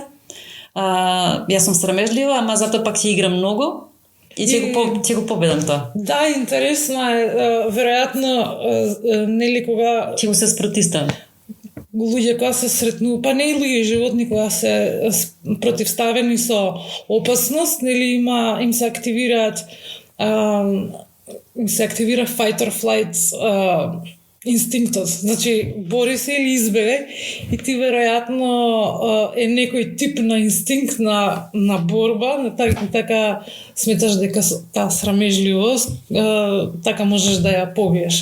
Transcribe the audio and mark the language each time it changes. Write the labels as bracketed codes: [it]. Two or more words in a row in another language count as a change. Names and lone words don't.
[mk] Јас сум срамежлива, ама затоа пак ќе играм многу и ќе го победам тоа. Да, интересно е, веројатно, нели кога... Ќе му се спротиставам. Луѓе кога се сретнуваат, па не и луѓе, животни кога се противставени со опасност, нели им се активира [en] fight or flight [mk] инстинктот. Значи, бори се или избегај и ти веројатно е некој тип на инстинкт на борба, така сметаш дека таа срамежливост така можеш да ја побиеш.